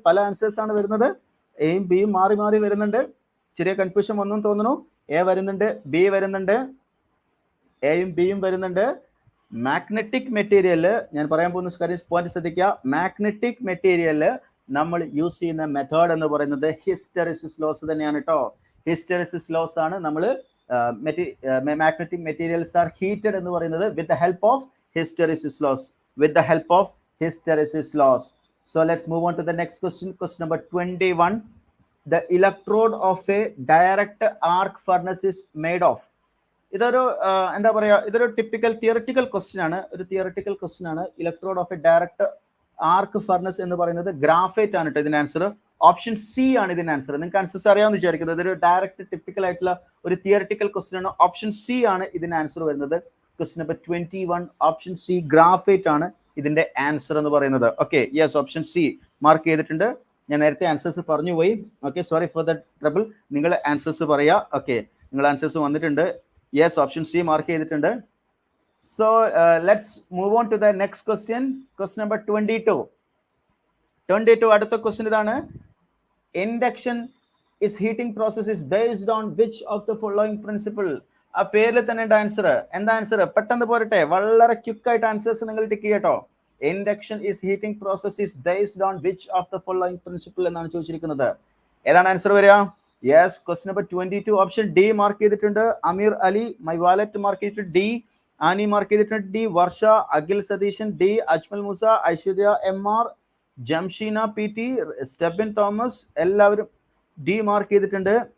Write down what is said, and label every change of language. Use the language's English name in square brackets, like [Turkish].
[Malayalam] പല ആൻസേഴ്സ് ആണ് വരുന്നത്. എയും ബിയും മാറി മാറി വരുന്നുണ്ട്. ചെറിയ കൺഫ്യൂഷൻ വന്നു തോന്നുന്നു. എ വരുന്നുണ്ട്, ബി വരുന്നുണ്ട്, എയും ബിയും വരുന്നുണ്ട്. മാഗ്നറ്റിക് മെറ്റീരിയല് ഞാൻ പറയാൻ പോകുന്ന കാര്യം പോയിന്റ് ശ്രദ്ധിക്കുക. മാഗ്നറ്റിക് മെറ്റീരിയല് നമ്മൾ യൂസ് ചെയ്യുന്ന മെത്തേഡ് എന്ന് പറയുന്നത് ഹിസ്റ്ററിസിസ് ലോസ് തന്നെയാണ് കേട്ടോ. [English] hysteresis loss [Malayalam] ആണ് നമ്മൾ [English] magnetic materials are heated [Malayalam] എന്ന് പറയുന്നത് [English] with the help of hysteresis laws. With the help of hysteresis laws. So let's move on to the next question. Question number 21. The electrode of a direct arc furnace is made of. [Malayalam] ഇതൊരു എന്താ പറയാ, ഇതൊരു typical theoretical question ആണ്. ഒരു theoretical question ആണ്. Electrode of A direct arc furnace എന്ന് പറയുന്നത് graphite ആണ് കേട്ടോ ഇതിന്റെ ആൻസർ. ഓപ്ഷൻ സി ആണ് ഇതിന്റെ ആൻസർ. നിങ്ങൾക്ക് ആൻസേഴ്സ് അറിയാമെന്ന് വിചാരിക്കുന്നത്. ഇതൊരു ഡയറക്റ്റ് ടിപ്പിക്കൽ ആയിട്ടുള്ള ഒരു തിയററ്റിക്കൽ ക്വസ്റ്റ്യൻ ആണ്. ഓപ്ഷൻ സി ആണ് ഇതിന്റെ ആൻസർ വരുന്നത്. Question number 21 option C graphite ആണ് ഇതിന്റെ ആൻസർ എന്ന് പറയുന്നത്. Okay, yes, option C mark ചെയ്തിട്ടുണ്ട്. ഞാൻ നേരത്തെ ആൻസേഴ്സ് പറഞ്ഞു പോയി. Okay, [English] Sorry for the trouble. [Malayalam] നിങ്ങൾ ആൻസേഴ്സ് പറയാ. ഓക്കെ, നിങ്ങൾ ആൻസേഴ്സ് വന്നിട്ടുണ്ട്. യെസ്, ഓപ്ഷൻ സി മാർക്ക് ചെയ്തിട്ടുണ്ട്. [English] So let's move on to the next question. Question number 22. [Malayalam] അടുത്ത ക്വസ്റ്റ്യൻ ഇതാണ്. [English] Induction is heating process is based on which of the following principle? [Malayalam] ആ പേരിൽ തന്നെ ഉണ്ട് ആൻസർ. എന്താ ആൻസർ? പെട്ടെന്ന് പോരട്ടെ, വളരെ ക്വിക്ക് ആയിട്ട് ആൻസേഴ്സ് നിങ്ങൾ ടിക്ക് ചെയ്യട്ടോ. [English] Induction is heating process is based on which of the following principle [Malayalam] എന്നാണ് ചോദിച്ചിരിക്കുന്നത്. ഏതാണ് ആൻസർ വരിക? Yes, question number 22 option D mark ചെയ്തിട്ടുണ്ട്. അമീർ അലി മൈ വാലറ്റ് മാർക്ക് ചെയ്തിട്ടുണ്ട് ഡി. ആനി മാർക്ക് ചെയ്തിട്ടുണ്ട് ഡി. വർഷ, Akhil Satheesan D. Ajmal Musa, Aishwarya MR, Jamsheena PT, Stebin Thomas എല്ലാവരും D mark ചെയ്തിട്ടുണ്ട്.